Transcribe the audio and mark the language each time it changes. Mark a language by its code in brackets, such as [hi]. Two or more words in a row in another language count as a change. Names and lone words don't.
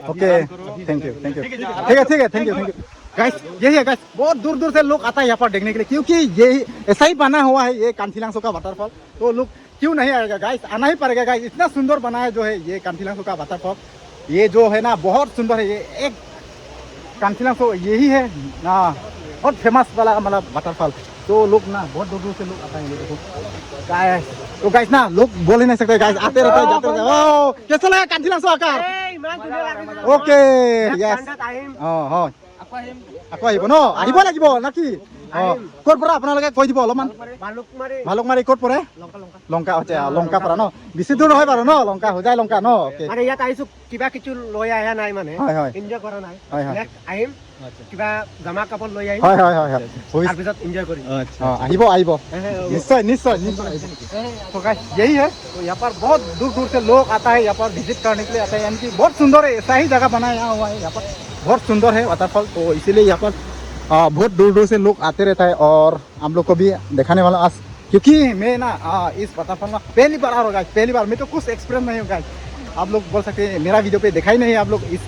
[en] okay thank you [hi] ठीक है गाइस, यही है गाइस, बहुत दूर से लोग आता है यहाँ पर देखने के लिए, क्योंकि ये ऐसा ही बना हुआ है ये कांथीलांगसो का वाटरफॉल, तो लोग क्यों नहीं आएगा गाइस, आना ही पड़ेगा गाइस, इतना सुंदर बना है जो है ये कांथीलांगसो का वाटरफॉल, ये जो है ना बहुत सुंदर है, ये एक कांथीलांगसो यही है ना बहुत फेमस वाला मतलब वाटरफॉल, तो लोग ना बहुत दूर से लोग आता है। ये देखो गाइस, तो गाइस ना लोग बोल ही नहीं सकते गाइस, आते रहते हैं जाते रहते हैं। ओ कैसा लगा कांथीलांगसो आकर? [en] okay yes [as] हाँ আকৌ আহিব ন, আহিব লাগিব নাকি? ক'ত পৰা আপোনালোকে কৈ দিব অলপমান ভালুকমাৰী ভালুকমাৰী ক'ত পৰে লংকা আচ্ছা লংকা পৰা ন বেছি দূৰ নহয় বাৰু ন লংকা হোজাই লংকা ন অ'কে মানে ইয়াত আহিছো কিবা কিছু লৈ আহা নাই মানে হয় হয় এনজয় কৰা নাই হয় হয় নেক্সট আহিম কিবা জামা কাপোৰ লৈ আহিম হয় হয় হয় হয় তাৰপিছত এনজয় কৰিম আহিব আহিব [hi] निश्चय निश्चय तो गाइस यही है तो यहाँ पर बहुत दूर दूर से लोग आता है यहाँ पर विजिट करने के लिए आता है यानी कि बहुत सुंदर है ऐसा ही जगह बनाया हुआ है यहाँ पर बहुत सुंदर है वाटरफॉल तो इसीलिए यहाँ पर बहुत दूर दूर से लोग आते रहता है और हम लोग को भी दिखाने वाला आज क्योंकि मैं ना इस वाटरफॉल में पहली बार आ रहा हूँ गाइस पहली बार मैं तो कुछ एक्सपीरियंस नहीं हूँ गाइस आप लोग बोल सकते हैं मेरा वीडियो पे देखा ही नहीं है आप लोग इस